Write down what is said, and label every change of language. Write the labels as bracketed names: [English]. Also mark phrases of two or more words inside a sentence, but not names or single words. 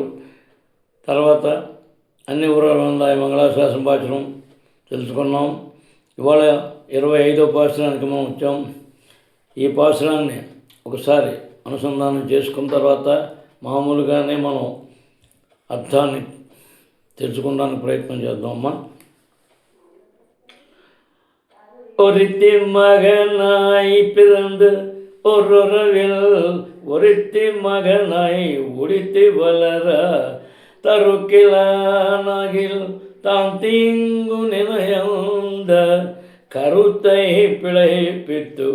[Telugu] తర్వాత అన్ని ఊరాల మంగళాశాసన పాచనం తెలుసుకున్నాం. ఇవాళ 25వ ఉపాసనానికి మనం వచ్చాం. ఈ ఉపాసనాన్ని ఒకసారి అనుసంధానం చేసుకున్న తర్వాత మామూలుగానే మనం అర్థాన్ని తెలుసుకోవడానికి ప్రయత్నం చేద్దామమ్మా. [Tamil] ஒருத்தி மகனாய் பிறந்து ஒருறவில் ஒருத்தி மகனாய் உடித்து வளர தருக்கிலானாகில் தான் தீங்கு நினைந்த கருத்தை பிழைப்பித்து